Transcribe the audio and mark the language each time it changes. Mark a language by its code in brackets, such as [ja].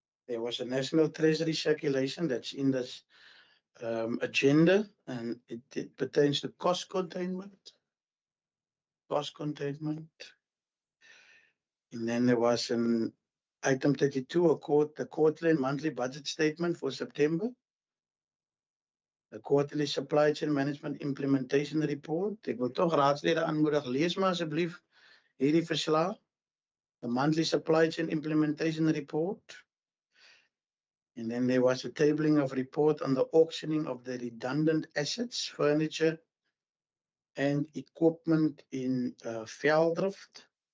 [en] There was a National Treasury circulation that's in this agenda, and it pertains to cost containment. Cost containment. And then there was an item 32, the quarterly and monthly budget statement for September. The quarterly supply chain management implementation report. [af] Ek wil tog raadslede aanmoedig, lees maar asseblief hierdie verslag. [en] The monthly supply chain implementation report. And then there was a tabling of report on the auctioning of the redundant assets, furniture, and equipment in Veldrift.